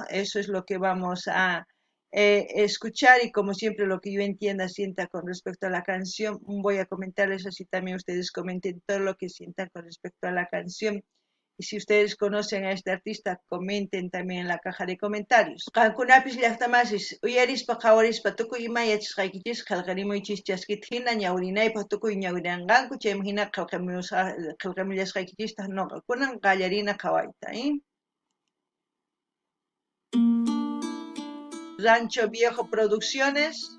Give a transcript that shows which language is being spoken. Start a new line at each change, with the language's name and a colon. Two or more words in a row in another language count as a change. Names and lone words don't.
Spanish: Eso es lo que vamos a escuchar y como siempre lo que yo entienda, sienta con respecto a la canción, voy a comentarles así también ustedes comenten todo lo que sientan con respecto a la canción. Y si ustedes conocen a este artista, comenten también en la caja de comentarios.
Quechua: Qankunapis llaqtamasis uyarispa qawarispa tukuy ima yachasqaykichis qillqarimuychis chaskita ñawrinaypaq tukuy ñawriranqanku chayman hina qillqamullasqaykichista noqakunan qallarina qhawayta. Rancho Viejo Producciones.